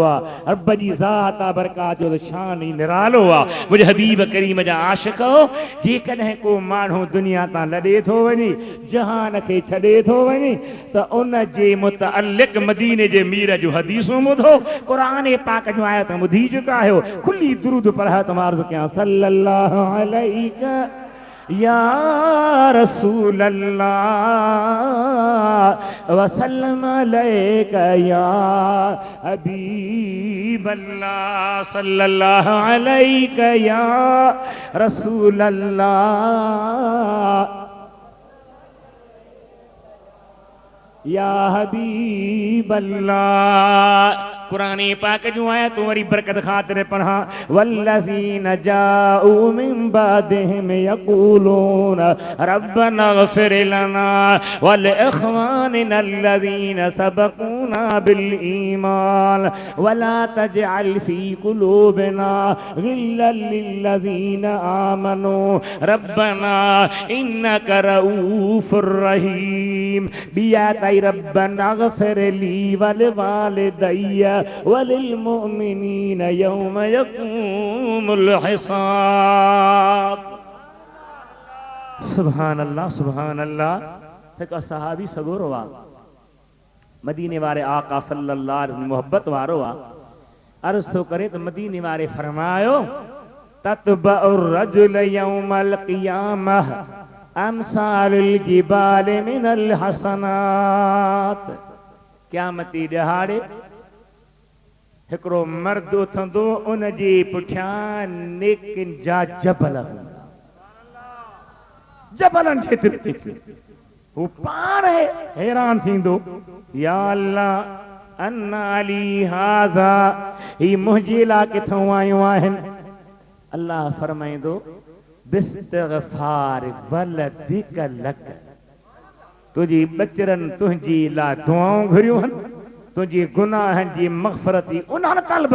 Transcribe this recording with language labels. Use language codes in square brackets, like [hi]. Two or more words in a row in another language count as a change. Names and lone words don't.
[sd] आहे रब जी ज़ात आहे बरकात जो शान ई निरालो आहे मुंहिंजे हबीब करीम जा आशिक जेकॾहिं को माण्हू दुनिया तां लॾे थो वञे जहान खे छॾे थो वञे त उन जे मुतअल्लिक़ मदीने जे मीर जूं हदीसूं ॿुधो क़ुरान पाक जूं आयतूं ॿुधी चुका आहियो खुली दुरूद पढ़ा त मां अर्ज़ कयां [ar] صلى الله عليه يا رسول الله وسلم عليك يا حبيب الله صلى الله عليك يا رسول الله يا حبيب الله [sd] कुरान पाक जूं आयतूं वरी बरकत ख़ातिर पढ़ा [ar] والذين جاؤوا من بعدهم يقولون ربنا اغفر لنا ولإخواننا الذين سبقونا بالإيمان ولا تجعل في قلوبنا غلا للذين آمنوا ربنا إنك رؤوف رحيم [sd] बिया तई [ar] ربنا اغفر لي ولوالدي وللمؤمنين يوم يقوم الحساب سبحان الله [sd] हिकु सहाबी सगोरो आहे मदीने वारे आका सल्लल्लाहु [ar] عليه وسلم [sd] मोहब्बत वारो आहे अर्ज़ थो करे त मदीने वारे फरमायो [ar] تتبع الرجل يوم القيامة أمثال الجبال من الحسنات [sd] क़यामती ॾिहाड़े हिकिड़ो मर्द उथंदो उन जे पुठियां नेकिन जा जबल हूंदा जबलनि जेतिरी हू पाण हैरान थींदो [ar] يا الله أنى لي هذا [sd] ही मुंहिंजे लाइ किथां आयूं आहिनि अल्लाह फरमाईंदो बिस्तिग़फ़ार [ar] ولدك لك [sd] तुंहिंजी बचरनि तुंहिंजी लाइ दुआऊं घुरियूं आहिनि तुझे गुनाहनि जी मग़फ़रत उन्हनि तलब